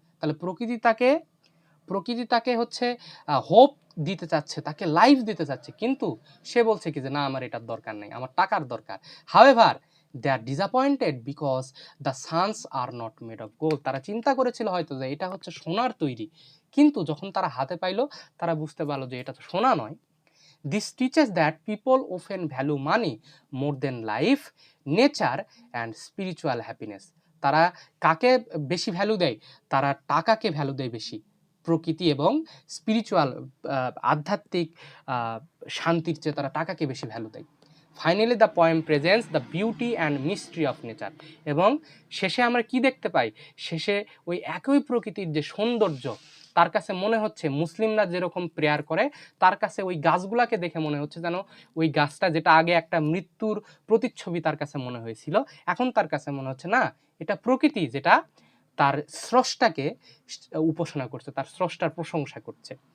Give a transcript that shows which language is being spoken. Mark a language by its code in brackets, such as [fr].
[bn] তাহলে প্রকৃতি তাকে হচ্ছে হোপ দিতে চাচ্ছে, তাকে লাইফ দিতে চাচ্ছে, কিন্তু সে বলছে কি যে না, আমার এটার দরকার নেই, আমার টাকার দরকার। [en] However they are disappointed because the suns are not made of gold. [bn] তারা চিন্তা করেছিল হয়তো যে এটা হচ্ছে সোনার তৈরি, কিন্তু যখন তারা হাতে পাইলো, তারা বুঝতে পারলো যে এটা তো সোনা নয়। [en] This teaches that people often value money more than life, nature and spiritual happiness. [bn] তারা কাকে বেশি ভ্যালু দেয়? তারা টাকাকে ভ্যালু দেয় বেশি, প্রকৃতি এবং স্পিরিচুয়াল আধ্যাত্মিক শান্তির চেয়ে তারা টাকাকে বেশি ভ্যালু দেয়। [en] Finally the poem presents the beauty and mystery of nature. [bn] এবং শেষে আমরা কি দেখতে পাই? শেষে ওই একই প্রকৃতির যে সৌন্দর্য, তার কাছে মনে হচ্ছে, মুসলিমরা যেরকম প্রেয়ার করে, তার কাছে ওই গাছগুলাকে দেখে মনে হচ্ছে যেন ওই গাছটা, যেটা আগে একটা মৃত্যুর প্রতিচ্ছবি তার কাছে মনে হয়েছিল, এখন তার কাছে মনে হচ্ছে না, এটা প্রকৃতি, যেটা তার স্রষ্টাকে উপাসনা করছে, তার স্রষ্টার প্রশংসা করছে।